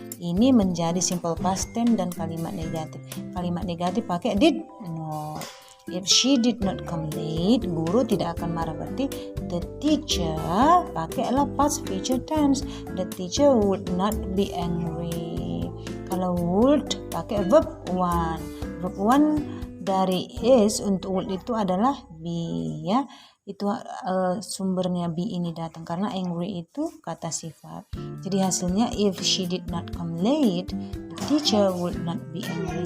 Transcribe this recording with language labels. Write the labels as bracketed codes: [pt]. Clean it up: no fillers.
[id] Ini menjadi simple past tense dan kalimat negatif. Kalimat negatif pakai did not. [en] If she did not come late, [id] guru tidak akan marah. Berarti the teacher pakailah past future tense. [en] The teacher would not be angry. [id] Kalau would pakai verb one. Verb one dari is untuk would itu adalah be ya. Itu sumbernya be ini datang karena angry itu kata sifat. Jadi hasilnya [en] if she did not come late, the teacher would not be angry.